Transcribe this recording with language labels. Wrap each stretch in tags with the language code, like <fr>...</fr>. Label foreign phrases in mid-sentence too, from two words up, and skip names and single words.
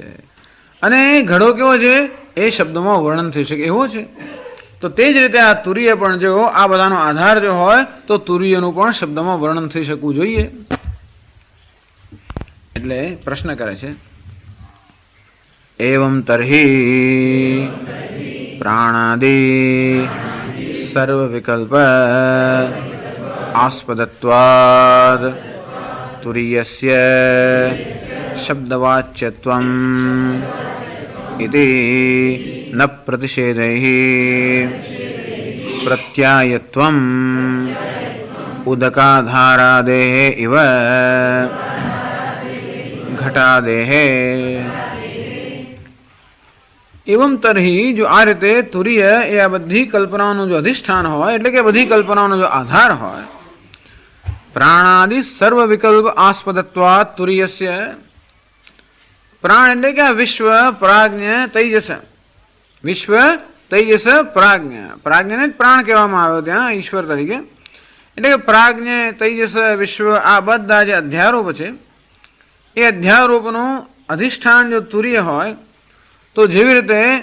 <gu>અને ઘડો કેવો છે એ શબ્દોમાં વર્ણન થઈ શકે એવો છે. તો તે જ રીતે આ તુરીય પણ જો આ બધાનો આધાર જો હોય તો તુરીયનું પણ શબ્દમાં વર્ણન થઈ શકવું જોઈએ. એટલે પ્રશ્ન કરે છે</gu> <sa>एवं तर्हि प्राणादि सर्वविकल्प आस्पदत्वाद् तुरीयस्य शब्दवाच्यत्वम् इति न प्रतिषेधैः प्रत्यायत्वम् उदकाधारादेः इव घटादेः। एवं तरही</sa> <gu>જો આ રીતે તુરીય એ આ બધી કલ્પનાઓનું જો અધિષ્ઠાન હોય એટલે કે બધી કલ્પનાઓનો જો આધાર હોય,</gu> <sa>પ્રાણાદિ સર્વ વિકલ્પ આસ્પદત્વાત તુરીયસ્ય,</sa> <gu>પ્રાણ એટલે કે આ વિશ્વ પ્રાજ્ઞ તૈજસ, વિશ્વ તૈજસ પ્રાજ્ઞ, પ્રાજ્ઞને જ પ્રાણ કહેવામાં આવ્યો ત્યાં ઈશ્વર તરીકે, એટલે કે પ્રાજ્ઞ તૈજસ વિશ્વ આ બધા જે અધ્યારોપ છે એ અધ્યારોપનું અધિષ્ઠાન જો તુર્ય હોય તો જેવી રીતે</gu>